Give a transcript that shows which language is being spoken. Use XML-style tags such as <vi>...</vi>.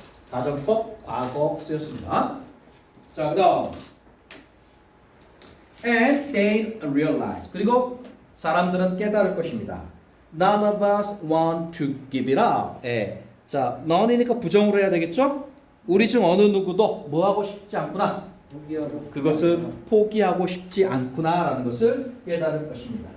<ko>가정법 과거 쓰였습니다. 자, 그다음</ko> <en>and they realize</en> <ko>그리고 사람들은 깨달을 것입니다.</ko> <en>None of us want to give it up.</en> <ko>자, none이니까 부정으로 해야 되겠죠? 우리 중 어느 누구도 뭐 하고 싶지 않구나. 포기하고. 그것을 포기하고 싶지 않구나라는 것을 깨달을 것입니다.</ko>